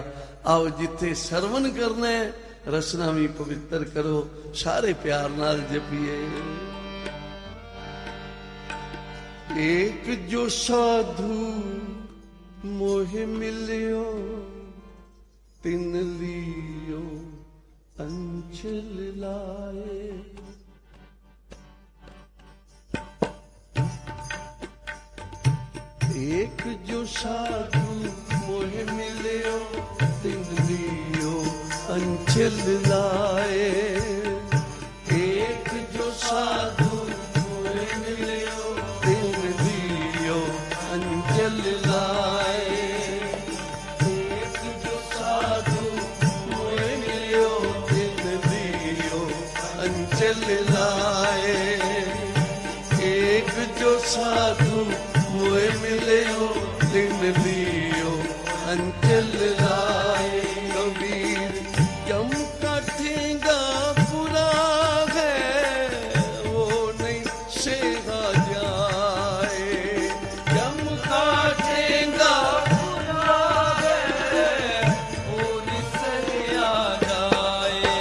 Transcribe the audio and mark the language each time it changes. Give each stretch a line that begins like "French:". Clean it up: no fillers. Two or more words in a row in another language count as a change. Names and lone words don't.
Punjabi: ਆਓ ਜਿੱਥੇ ਸਰਵਨ ਕਰਨਾ ਹੈ ਰਸਨਾ ਵੀ ਪਵਿੱਤਰ ਕਰੋ, ਸਾਰੇ ਪਿਆਰ ਨਾਲ ਜਪੀਏ।
Hindi: एक जो साधू मोहि मिलियो तिन लियो अंचल लाए। एक जो साधु मोहे मिलियो तिन लियो अंचल लाए। एक जो साधु मोहे मिलियो तिन लियो अंचल लाए। एक जो साधु मोहे मिलियो तिन लियो अंचल लाए। एक जो साधु मोहे मिलियो तिन लियो अंचल लाए। कबीर जम का ठेंगा बुरा है वो नहीं सहा जाए। जम का ठेंगा बुरा है वो नहीं सहा जाए।